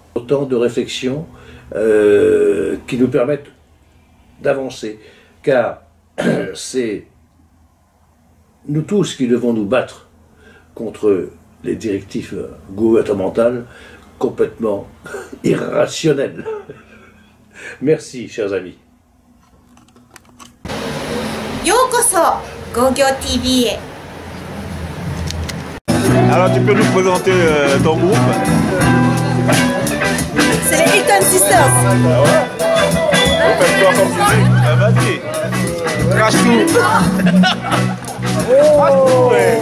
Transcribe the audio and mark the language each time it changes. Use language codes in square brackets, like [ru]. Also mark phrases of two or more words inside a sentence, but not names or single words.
[fr] Autant de réflexions qui nous permettent d'avancer, car c'est nous tous qui devons nous battre contre les directives gouvernementales complètement irrationnelles. Merci, chers amis. [ja] ようこそゴーギョー TV へ。 [fr] Alors tu peux nous présenter ton groupe? C'est les Hilton Sisters. Ah ouais? Vous faites quoi comme musique? Ah vas-y. Crash tout. Oh ouais.